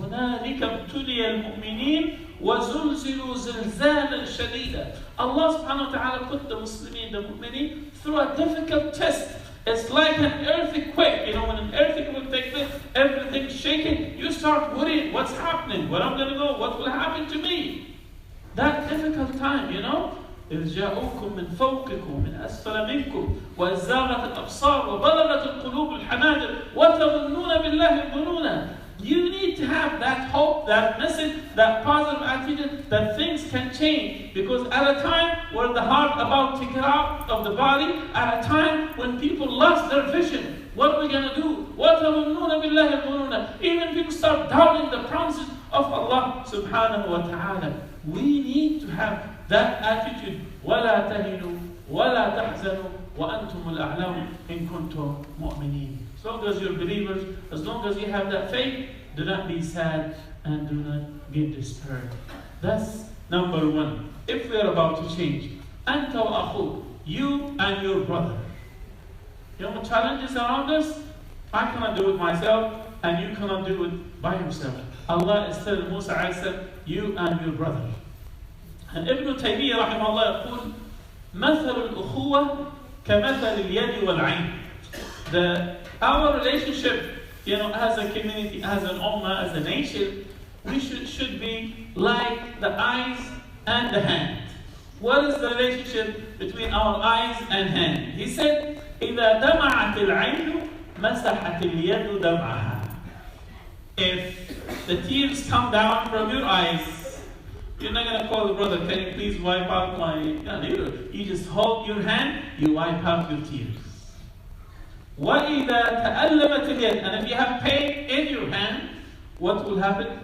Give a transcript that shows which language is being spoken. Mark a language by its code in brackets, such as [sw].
[ar] هُنَالِكَ ابْتُلِيَ الْمُؤْمِنِينَ وَزُلْزِلُوا زِلْزَالًا شَدِيدًا. [en] Allah subhanahu wa ta'ala put the Muslimin, the mu'mineen, through a difficult test. It's like an earthquake. When an earthquake will take place, everything's shaking. You start worrying, what's happening? Where I'm going to go? What will happen to me? That difficult time, [ar] إِذْ جَاءُوكُم مِّن فَوْقِكُم مِّنْ أَسْفَلَ مِنكُم وَزَاغَتِ الْأَبْصَارُ وَبَلَغَتِ الْقُلُوبُ الْحَنَاجِرَ وَتَظُنُّونَ بِاللَّهِ الظُّنُونَ. [en] You need to have that hope, that message, that positive attitude that things can change. Because at a time where the heart about to get out of the body, at a time when people lost their vision, what are we going to do? [ar] وَتَظُنُّونَ بِاللَّهِ الظُّنُونَ. [en] Even people start doubting the promises of Allah subhanahu wa ta'ala. We need to have that attitude. [ar] وَلَا تَهِنُوا وَلَا تَحْزَنُوا وَأَنْتُمُ الْأَعْلَوْنَ إِن كُنتُم مُؤْمِنِينَ. [en] As long as you're believers, as long as you have that faith, do not be sad and do not get despaired. That's number one. If we are about to change, [ar] أنت وأخوك, [en] you and your brother. Challenges around us, I cannot do it myself, and you cannot do it by yourself. Allah is telling Musa, you and your brother. And Ibn Taymiyyah rahimahullah [ar] يقول مثل الأخوة كمثل اليد والعين. [en] Our relationship, as a community, as an ummah, as a nation, we should be like the eyes and the hand. What is the relationship between our eyes and hand? He said, [ar] إذا دمعت العين مسحت اليد دمعها. [en] If the tears come down from your eyes, you're not going to call the brother, can you please wipe out my... You just hold your hand, you wipe out your tears. [ar] وَإِذَا تَأَلَّمَتِ الْيَدِ. [en] And if you have pain in your hand, what will happen?